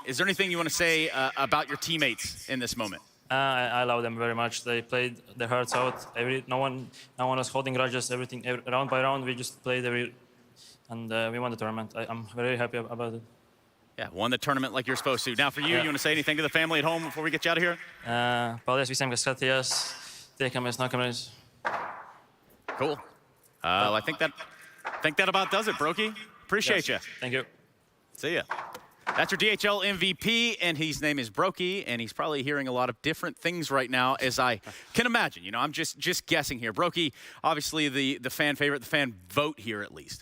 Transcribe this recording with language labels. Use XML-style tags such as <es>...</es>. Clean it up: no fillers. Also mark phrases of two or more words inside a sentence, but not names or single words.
<en>Is there anything you want to say about your teammates in this moment? I love them very much. They played their hearts out. No one was holding grudges. Everything, round by round, we just played and we won the tournament. I'm very happy about it. Yeah, won the tournament like you're supposed to. Now, for you, you want to say anything to the family at home before we get you out of here?</en> <lv>Paldies visiem, kas skatījās. Tiekamies nākamreiz.</lv> <en>Cool. I think that about does it, Brokey. Appreciate you. Thank you. See ya. That's your DHL MVP, and his name is Brokey, and he's probably hearing a lot of different things right now, as I can imagine. You know, I'm just guessing here. Brokey, obviously the fan favorite, the fan vote here at least.</en>